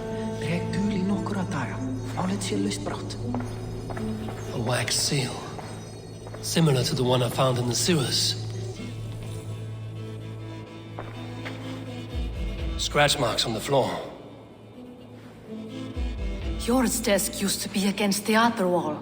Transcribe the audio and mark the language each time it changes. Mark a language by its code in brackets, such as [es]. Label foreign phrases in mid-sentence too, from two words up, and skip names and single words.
[is] Dreg dul í nokkura daga. Málið sé laust brátt. [en] A wax seal. Similar to the one I found in the sewers. Scratch marks on the floor. Yours desk used to be against the other wall.